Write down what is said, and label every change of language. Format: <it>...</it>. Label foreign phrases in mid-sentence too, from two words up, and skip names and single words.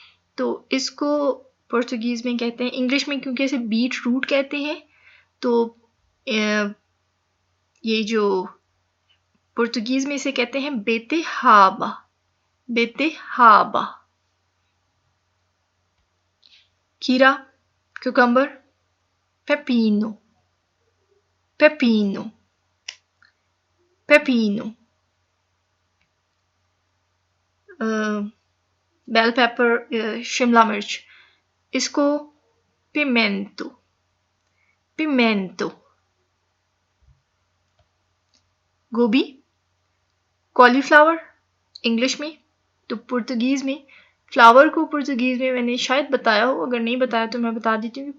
<hi>तो इसको पुर्तगीज में कहते हैं, इंग्लिश में क्योंकि इसे</hi> <en>beet root</en> <hi>कहते हैं, तो ये जो पुर्तगीज में इसे कहते हैं</hi> <pt>beterraba, beterraba.</pt> <hi>खीरा,</hi> <pt>cucumber, pepino, pepino, pepino,</pt> <en>bell pepper,</en> <hi>शिमला मिर्च, इसको</hi> <pt>pimento, pimento.</pt> <hi>गोभी, कॉलीफ्लावर इंग्लिश में, तो पुर्तगीज में फ्लावर को पुर्तगीज में मैंने शायद बताया हो, अगर नहीं बताया तो मैं बता देती हूँ।</hi>